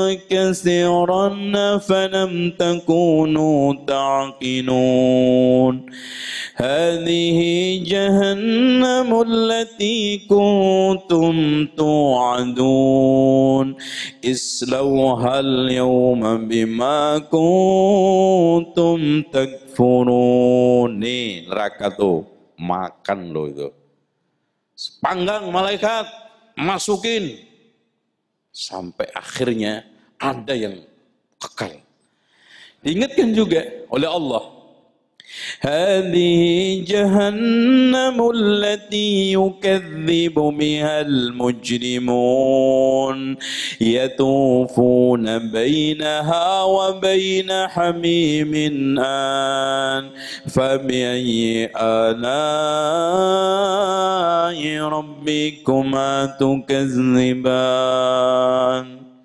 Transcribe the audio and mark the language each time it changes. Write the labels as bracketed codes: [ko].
[ar] كثيرا فلم تكونوا تعقلون هذه جهنم التي كنتم توعدون اصلوها اليوم بما kuntum takfurun. [id] Nih neraka tuh makan loh itu. Panggang malaikat masukin sampai akhirnya ada yang kekal. Diingatkan juga oleh Allah. [ar] هذه جهنم التي يكذب بها المجرمون يطوفون بينها وبين حميم آن فبأي آلاء ربكما تكذبان